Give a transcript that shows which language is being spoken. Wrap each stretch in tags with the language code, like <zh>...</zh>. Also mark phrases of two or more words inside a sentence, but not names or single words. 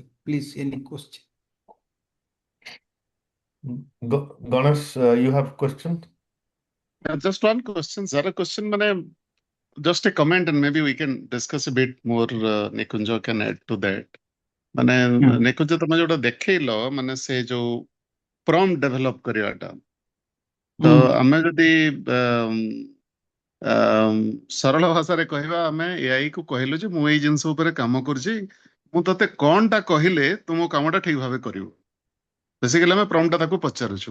<en>Please, any question? Ganesh, you have question? Just one question, sir. A question, just a comment, and maybe we can discuss a bit more. Nikunja can add to that. Nikunja,</en> <or>ତମେ ଯୋଉଟା ଦେଖେଇଲ ମାନେ ସେ ଯୋଉ</or> <en>prompt develop</en> <or>କରିବାଟା ତ ଆମେ ଯଦି ସରଳ ଭାଷାରେ କହିବା ଆମେ ଏଆଇ କୁ କହିଲୁ ଯେ ମୁଁ ଏଇ ଜିନିଷ ଉପରେ କାମ କରୁଛି ମୁଁ ତତେ କଣଟା କହିଲେ ତୁ ମୋ କାମଟା ଠିକ ଭାବେ କରିବୁ ବେସିକାଲି ଆମେ prompt ଟା ତାକୁ ପଚାରୁଛୁ</or>